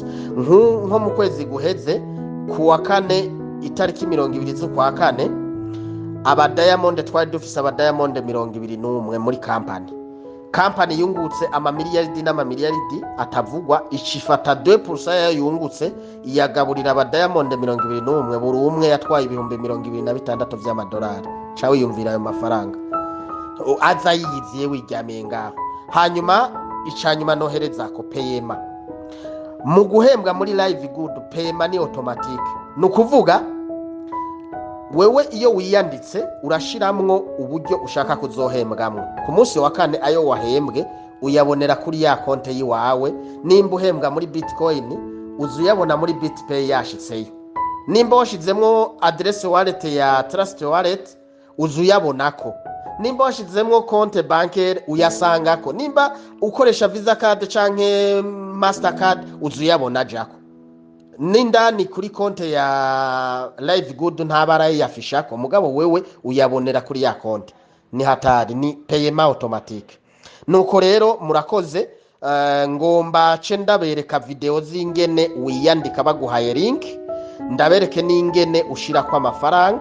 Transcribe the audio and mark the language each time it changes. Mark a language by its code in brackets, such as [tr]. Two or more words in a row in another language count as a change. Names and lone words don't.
[rn] Nko mu kwezi guheze kuwa kane itariki 20 z'ukwa kane, aba Diamond twari dufise aba Diamond 21 muri company yungutse amamiliyaridi n'amamiliyaridi atavugwa, icifata 2% yayo yungutse iyagaburira aba Diamond 21, buri umwe yatwaye ibihumbi 26 by'amadolari. Cawe yumvira ayo mafaranga aza yiyiziye wiryamiye ngaho. Hanyuma icanyuma nohereza ko payema mu guhembwa muri [en] live good, [rn] payema ni automatic. Nukuvuga wewe iyo wiyanditse urashiramwo uburyo ushaka kuzohembwamwo. Ku munsi wa kane ayo wahembwe uyabonera kuri ya konte yiwawe. Nimba uhembwa muri Bitcoin uzuyabona muri BitPay yashitseyo. Nimba washizemwo [en] address wallet [rn] ya Trust Wallet uzuyabonako. Nimba washizemwo konte bancaire uyasangako. Nimba ukoresha Visa card canke Mastercard uzuyabona jako. Nindani kuri konte ya [en] live good [rn] ntabara yafishako, mugabo wewe uyabonera kuri ya konte. Ni hatari, ni payema automatic. Nuko rero murakoze, ngomba ndabereka video zingene wiyandika baguhaye link, ndabereke n'ingene ushira kwa amafaranga.